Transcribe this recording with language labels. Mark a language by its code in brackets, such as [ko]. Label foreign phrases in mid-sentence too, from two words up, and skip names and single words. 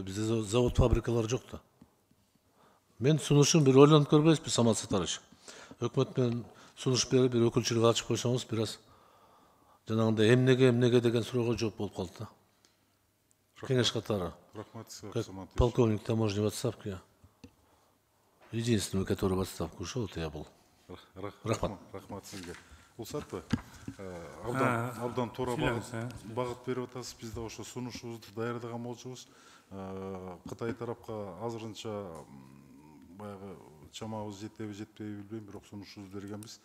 [ky] Бизде завод, фабрикалар жок да. Мен сунушум бир ойлонуп көрбөйсүзбү, Самат Сатарович? Өкмөт менен сунуш берип, бир өкүлчүлүк ачып койсоңуз, бир аз жанагындай эмнеге деген суроого жооп болуп калды да. Кеңеш катары. Рахмат, [ru] Самат. Полковник таможни в отставке. Единственный, который в отставку ушел, это я был. [ky] Рахмат сизге. Улсатпы, абдан туура багыт берип атасыз. Биз да ошо сунушубузду даярдаган болчубуз. Кытай тарапка азырынча баягы чамабыз жетеби жетпейби билбейм, бирок сунушубузду бергенбиз.